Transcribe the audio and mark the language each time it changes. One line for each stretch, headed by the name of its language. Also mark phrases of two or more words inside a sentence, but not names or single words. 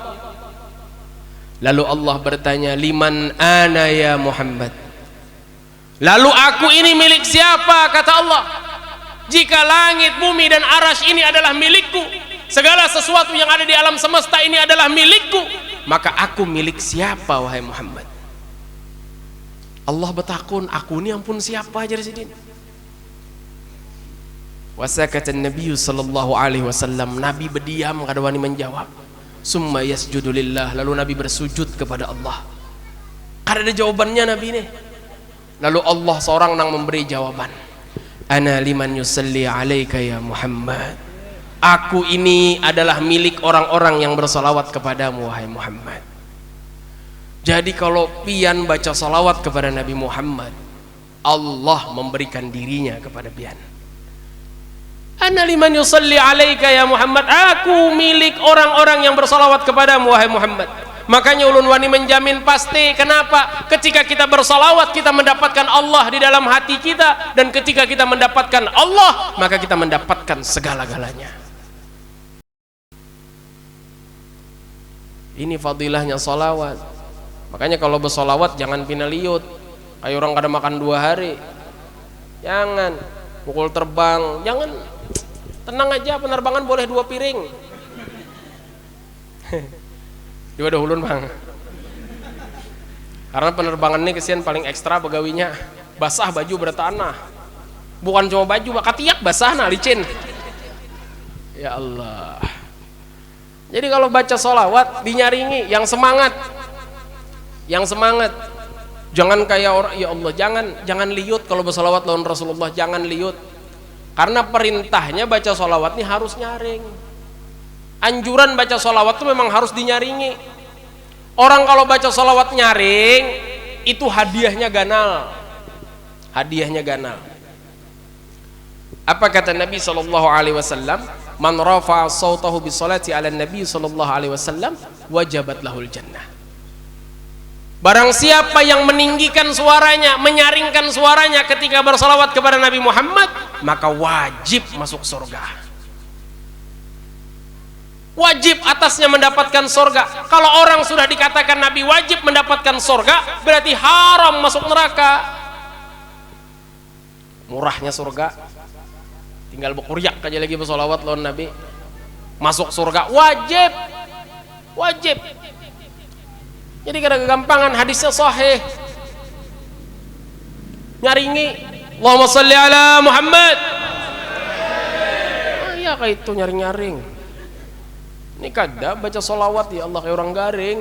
Indonesian: Lalu Allah bertanya,
Arabic: "لمن أنا يا محمد?"
Indonesian: Lalu aku ini milik siapa? Kata Allah, "Jika langit, bumi dan arasy ini adalah milikku, segala sesuatu yang ada di alam semesta ini adalah milikku, maka aku milik siapa wahai Muhammad?"
Banjar: Allah bertakun, aku ini ampun siapa aja Sidin.
Arabic: وسكت النبي صلى الله عليه وسلم,
Banjar: Nabi berdiam kada wani menjawab.
Arabic: ثم يسجد لله,
Indonesian: lalu Nabi bersujud kepada Allah.
Banjar: Kada ada jawabannya Nabi ini.
Indonesian: Lalu Allah seorang nang memberi jawaban,
Arabic: "أنا لمن يصلي عليك يا محمد."
Indonesian: Aku ini adalah milik orang-orang yang bersalawat kepadamu wahai Muhammad. Jadi kalau pian baca salawat kepada Nabi Muhammad, Allah memberikan dirinya kepada pian.
Arabic: أنا لمن يصلي عليك يا محمد,
Indonesian: aku milik orang-orang yang bersalawat kepadamu wahai Muhammad.
Banjar: Makanya ulun wani menjamin pasti.
Indonesian: Kenapa? Ketika kita bersalawat, kita mendapatkan Allah di dalam hati kita, dan ketika kita mendapatkan Allah, maka kita mendapatkan segala-galanya. Ini fadilahnya salawat.
Banjar: Makanya kalau bersolawat jangan pinaliut kayak orang kada makan 2 hari.
Indonesian: Jangan pukul terbang, jangan. Tenang aja, penerbangan boleh 2 piring.
Banjar: Di wadah ulun bang. Karena penerbangan ini kesian paling ekstra pegawainya basah baju bertanah. Bukan cuma baju, katiak basah nah licin. Ya Allah.
Indonesian: Jadi kalau baca sholawat dinyaringi yang semangat. Yang semangat.
Banjar: Jangan kayak orang, ya Allah, jangan liut kalau bersolawat lawan Rasulullah, jangan liut.
Indonesian: Karena perintahnya baca sholawat ini harus nyaring. Anjuran baca sholawat itu memang harus dinyaringi.
Banjar: Orang kalau baca sholawat nyaring, itu hadiahnya ganal. Hadiahnya ganal. Apa kata Nabi SAW?
Arabic: من رفع صوته بالصلاة على النبي ﷺ وجبت له الجنة.
Indonesian: Barang siapa yang meninggikan suaranya, menyaringkan suaranya ketika bersolawat kepada Nabi Muhammad, maka wajib masuk surga. Wajib atasnya mendapatkan surga. Kalau orang sudah dikatakan Nabi wajib mendapatkan surga, berarti haram masuk neraka.
Banjar: Murahnya surga, tinggal berkuryak aja lagi bersolawat lawan Nabi, masuk surga wajib. Wajib. Jadi kada kegampangan, hadisnya sahih. Nyaringi
Arabic: اللهم صل على محمد.
Banjar: Ya kayak itu nyaring-nyaring. Ini kada baca solawat ya Allah kayak orang garing.